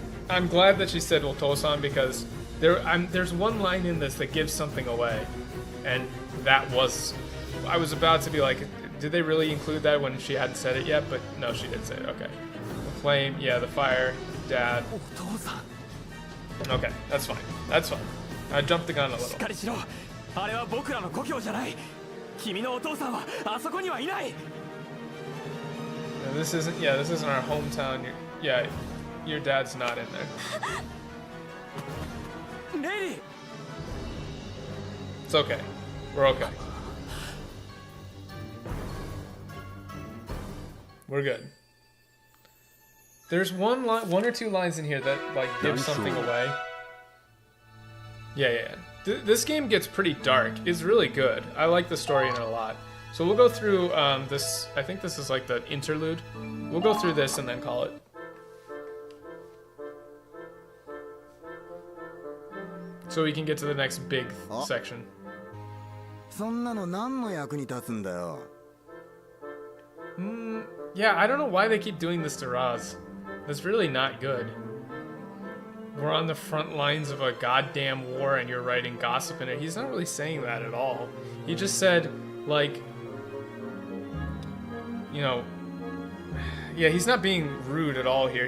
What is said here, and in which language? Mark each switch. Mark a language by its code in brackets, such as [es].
[en] I'm glad that she said Otosan because there's one line in this that gives something away, and that was. I was about to be like, did they really include that when she hadn't said it yet? But no, she did say it. Okay. The flame, yeah, the fire, dad. Okay, that's fine. That's fine. I jumped the gun a little. [ja] しっかりしろ. あれは僕らの故郷じゃない.君のお父さんはあそこにはいない. [en] This isn't our hometown. Your dad's not in there. Lady. It's okay. We're okay. We're good. There's one or two lines in here that like give something away. Yeah. This game gets pretty dark. It's really good. I like the story in it a lot. So we'll go through this. I think this is like the interlude. We'll go through this and then call it. So we can get to the next big section. [ja] そんなの何の役に立つんだよ. [en] Yeah, I don't know why they keep doing this to Raz. That's really not good. We're on the front lines of a goddamn war and you're writing gossip in it. He's not really saying that at all. He just said, like, you know, yeah, he's not being rude at all here.